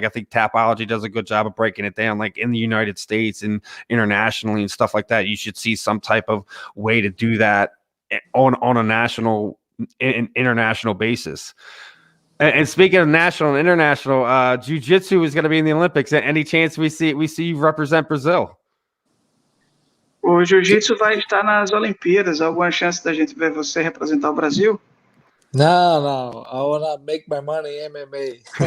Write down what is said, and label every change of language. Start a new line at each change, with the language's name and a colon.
English: Like I think Tapology does a good job of breaking it down, like in the United States and internationally and stuff like that. You should see some type of way to do that on a national and international basis. And speaking of national and international, JiuJitsu is going to be in the Olympics. Any chance we see you represent Brazil?
Portuguese: O Jiu-Jitsu vai estar nas Olimpíadas. Alguma chance da gente ver você representar o Brasil?
English: No. I want to make my money MMA.